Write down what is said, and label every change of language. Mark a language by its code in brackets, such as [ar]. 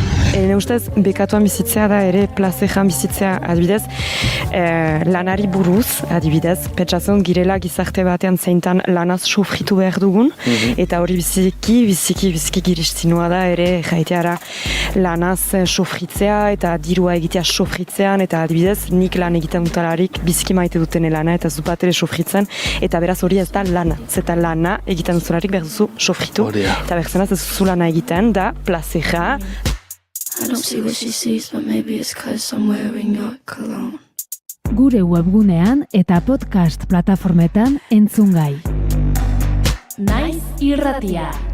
[eu] Ene ustez, bekatuan bizitzea da ere plazejan bizitzea, adibidez, lanari buruz, adibidez, pentsatzen girela gizarte batean zeintan lanaz sofritu behar dugun, eta hori biziki giristinua da ere erraiteara lanaz sofritzea eta dirua egitea sofritzean, eta adibidez, nik lan egiten dutalarik biziki maite duten lana eta zupat ere sofritzen, eta beraz hori ez da lana. Zeta lana egiten duzularik behar duzu sofritu, eta berzenaz ez duzu lana egiten da plazeja. [en] I don't see what she sees, but maybe it's 'cause I'm wearing your cologne. [eu] Gure webgunean eta podcast plataformetan entzungai. Naiz irratia.